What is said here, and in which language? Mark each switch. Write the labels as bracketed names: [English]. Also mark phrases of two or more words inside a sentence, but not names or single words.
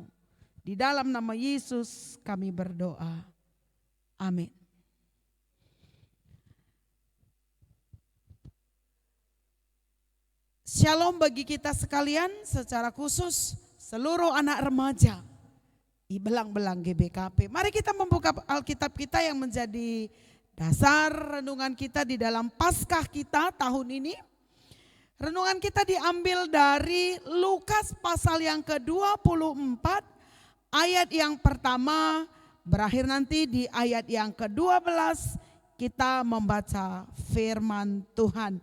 [Indonesian] Di dalam nama Yesus kami berdoa. Amin. Shalom bagi kita sekalian, secara khusus seluruh anak remaja di belang-belang GBKP. Mari kita membuka Alkitab kita yang menjadi dasar renungan kita di dalam Paskah kita tahun ini. Renungan kita diambil dari Lukas pasal yang ke-24. Ayat yang pertama berakhir nanti di ayat yang ke-12 kita membaca firman Tuhan.